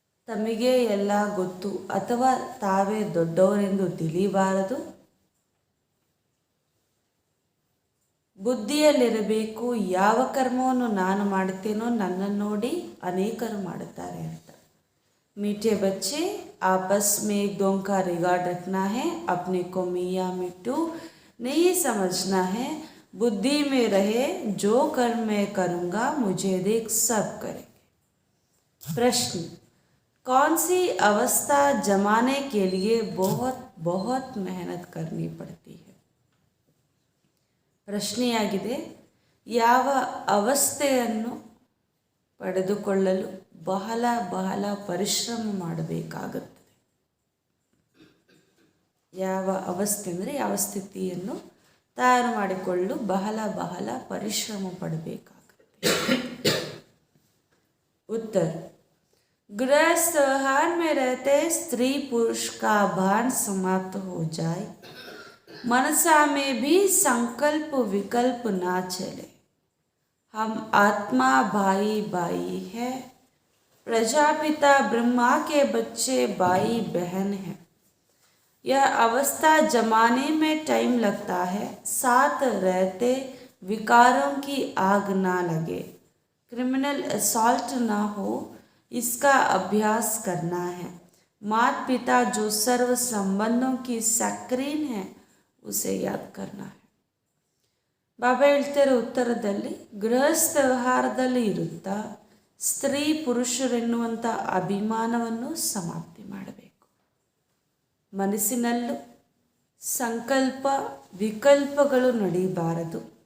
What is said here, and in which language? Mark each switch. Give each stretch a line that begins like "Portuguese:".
Kannada: ತಮಗೆ ಎಲ್ಲ ಗೊತ್ತು ಅಥವಾ ತಾವೇ ದೊಡ್ಡವರೆಂದು ತಿಳಿಯಬಾರದು. ಬುದ್ಧಿಯಲ್ಲಿರಬೇಕು, ಯಾವ ಕರ್ಮವನ್ನು ನಾನು ಮಾಡುತ್ತೇನೋ ನನ್ನನ್ನು ನೋಡಿ ಅನೇಕರು ಮಾಡುತ್ತಾರೆ ಅಂತ.
Hindi: मीठे बच्चे आपस में एक दो का रिगार्ड रखना है, अपने को मियाँ मिट्टू नहीं समझना है, बुद्धि में रहे जो कर्म मैं करूँगा मुझे देख सब करेंगे. प्रश्न, कौन सी अवस्था जमाने के लिए बहुत बहुत मेहनत करनी पड़ती है?
Kannada: ಪ್ರಶ್ನೆಯಾಗಿದೆ, ಯಾವ ಅವಸ್ಥೆಯನ್ನು ಪಡೆದುಕೊಳ್ಳಲು ಬಹಳ ಬಹಳ ಪರಿಶ್ರಮ ಮಾಡಬೇಕಾಗುತ್ತದೆ. ಯಾವ ಅವಸ್ಥೆ ಅಂದರೆ ಯಾವ ಸ್ಥಿತಿಯನ್ನು ತಯಾರು ಮಾಡಿಕೊಳ್ಳಲು ಬಹಳ ಬಹಳ ಪರಿಶ್ರಮ ಪಡಬೇಕಾಗುತ್ತದೆ.
Hindi: उत्तर, गृहस्थ व्यवहार में रहते स्त्री पुरुष का भान समाप्त हो जाए, मनसा में भी संकल्प विकल्प ना चले. हम आत्मा भाई भाई है, प्रजापिता ब्रह्मा के बच्चे भाई बहन हैं. यह अवस्था जमाने में टाइम लगता है, साथ रहते विकारों की आग ना लगे, क्रिमिनल असॉल्ट ना हो, इसका अभ्यास करना है. माता पिता जो सर्व संबंधों की सक्रीन है उसे याद करना है.
Kannada: ಬಾಬಾ ಹೇಳ್ತಿರೋ ಉತ್ತರದಲ್ಲಿ, ಗೃಹಸ್ಥ ವ್ಯವಹಾರದಲ್ಲಿ ಇರುತ್ತಾ ಸ್ತ್ರೀ ಪುರುಷರೆನ್ನುವಂಥ ಅಭಿಮಾನವನ್ನು ಸಮಾಪ್ತಿ ಮಾಡಬೇಕು. ಮನಸ್ಸಿನಲ್ಲೂ ಸಂಕಲ್ಪ ವಿಕಲ್ಪಗಳು ನಡೆಯಬಾರದು.